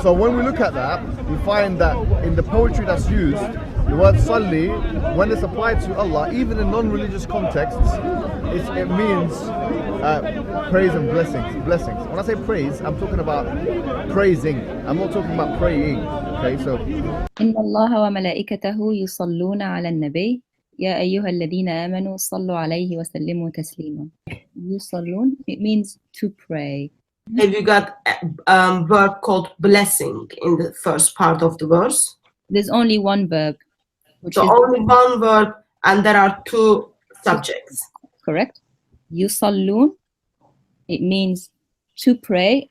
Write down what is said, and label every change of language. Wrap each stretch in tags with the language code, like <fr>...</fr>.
<en>So when we look at that, we find that in the poetry that's used, the word salli, when it's applied to Allah, even in non-religious contexts, it means praise and blessings. When I say praise, I'm talking about praising. I'm not talking about praying. Okay, so</en> <ar>إن الله وملائكته يصلون على النبي يا أيها الذين آمنوا صلوا عليه وسلموا تسليما.</ar> <en>يصلون, it means to pray. Have you got a verb called blessing in the first part of the verse? There's only one verb. So only one verb, and there are two subjects. Correct. يصلون, it means to pray.</en>